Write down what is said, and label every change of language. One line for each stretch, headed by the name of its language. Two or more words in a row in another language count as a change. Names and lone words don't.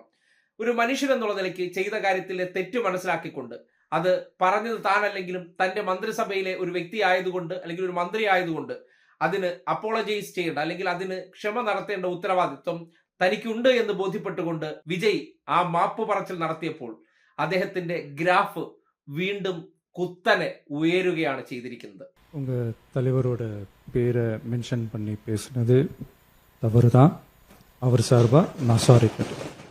Malayalam: ഒരു മനുഷ്യൻ എന്നുള്ള നിലയ്ക്ക് ചെയ്ത കാര്യത്തിലെ തെറ്റ് മനസ്സിലാക്കിക്കൊണ്ട് അത് പറഞ്ഞത് താനല്ലെങ്കിലും തന്റെ മന്ത്രിസഭയിലെ ഒരു വ്യക്തി ആയതുകൊണ്ട് അല്ലെങ്കിൽ ഒരു മന്ത്രി ആയതുകൊണ്ട് അതിന് അപ്പോളജൈസ് ചെയ്യേണ്ട അല്ലെങ്കിൽ അതിന് ക്ഷമ നടത്തേണ്ട ഉത്തരവാദിത്വം തനിക്കുണ്ട് എന്ന് ബോധ്യപ്പെട്ടുകൊണ്ട് വിജയ് ആ മാപ്പ് പറച്ചിൽ നടത്തിയപ്പോൾ അദ്ദേഹത്തിന്റെ ഗ്രാഫ് വീണ്ടും കുത്തനെ ഉയരുകയാണ് ചെയ്തിരിക്കുന്നത്.
Tamil: உங்க தலைவரோட பேரை மென்ஷன் பண்ணி பேசுனது தவறுதான். அவர் சார்பா நான் சாரி கேட்டேன்.